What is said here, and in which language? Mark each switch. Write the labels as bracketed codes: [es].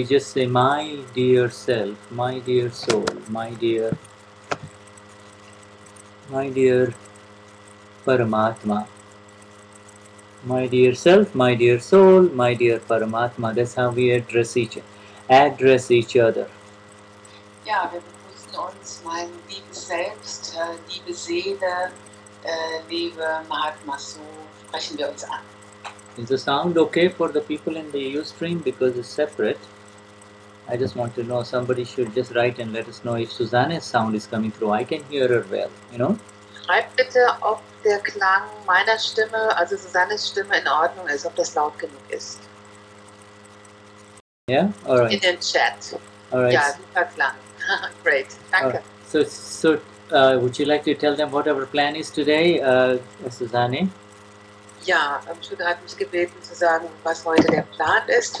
[en] We just say, my dear self, my dear soul, my dear Paramatma. My dear self, my dear soul, my dear Paramatma. That's how we address each other. [de] Ja, wir begrüßen uns, mein liebes Selbst, liebe Seele, liebe Mahatma. So sprechen wir uns an. [en] Is the sound okay for the people in the Ustream because it's separate? I just want to know. Somebody should just write and let us know if Susanne's sound is coming through. I can hear her well, you know. [de] Schreibt bitte, ob der Klang meiner Stimme, also Susannes Stimme, in Ordnung ist, ob das laut genug ist. [en] Yeah, all right. [de] In den Chat. [en] All right. [de] Ja, super Klang. [en] Great, [de] danke. [en] So would you like to tell them what our plan is today, Susanne? [de] Ja, Shuddha hat mich gebeten zu sagen, was heute der Plan ist.